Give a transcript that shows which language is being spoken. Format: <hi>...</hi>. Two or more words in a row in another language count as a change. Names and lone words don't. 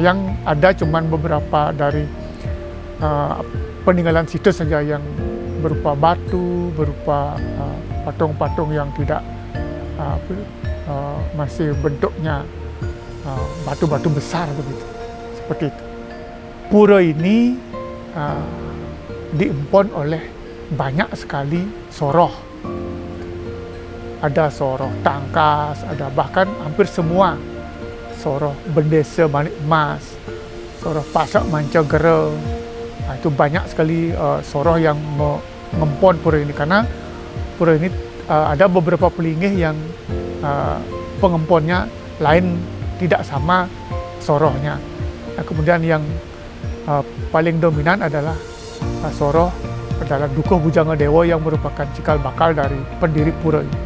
<id>Yang ada cuman beberapa dari peninggalan situs saja yang berupa batu, berupa patung-patung yang tidak masih bentuknya batu-batu besar begitu, seperti itu. Pura ini diempon oleh banyak sekali soroh. Ada soroh tangkas, ada bahkan hampir semua soroh bendesa Balik Emas, soroh pasak Mancagera. Itu banyak sekali soroh yang mengempon pura ini, karena pura ini ada beberapa pelingih yang pengemponnya lain, tidak sama sorohnya. Nah, kemudian yang paling dominan adalah soroh adalah Dukuh Bujanga Dewa yang merupakan cikal bakal dari pendiri pura ini.</id>